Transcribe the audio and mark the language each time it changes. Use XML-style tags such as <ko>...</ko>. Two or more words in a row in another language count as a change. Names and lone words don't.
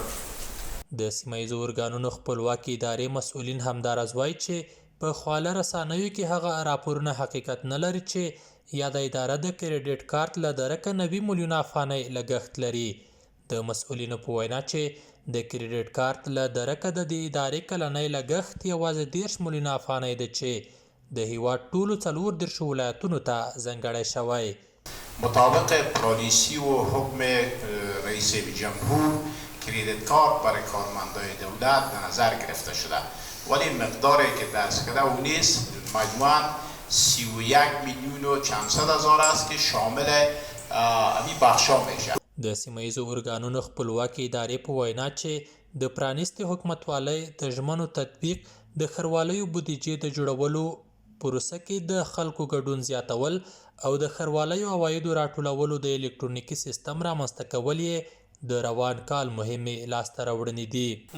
<ps>د سیمه ییزو ارګانونو خپلواکي ادارې مسؤلین همدارس وایي چې په خواله رسنیو کې هغه راپورونه حقیقت نه لري چې یاده اداره د کریډټ کارت له درکه 90 میلیونه افغانۍ لګښت لري. د مسؤلینو په وینا چې د کریډټ کارت له درکه د دې ادارې کلنی لګښت یوازې 30 میلیونه افغانۍ ده چې د هیواد ټولو 34 ولایتونو ته ځانګړی شوی.</ps> <fa>مطابق پالیسی و حکم رئیس جمهور کریدت کارت برای کارمندان دولت به نظر گرفته شده ولی مقداری که دست کرده او نیست مجموعاً 31 میلیون و چند صد هزار است که شامل این بخشا میشه.</fa> <ps>د سیمه ییزو ارګانونو خپلواکي ادارې په وینا چې د پرانیستې حکومتوالۍ د ژمنو تطبیق د ښاروالۍ بودیجې د جوړولو پروسه کې د خلکو ګډون زیاتول او د ښاروالۍ عوایدو راټولولو د الکترونیکي سیستم رامنځته کول یې د روان کال مهمې لاسته راوړنې دي.</ps>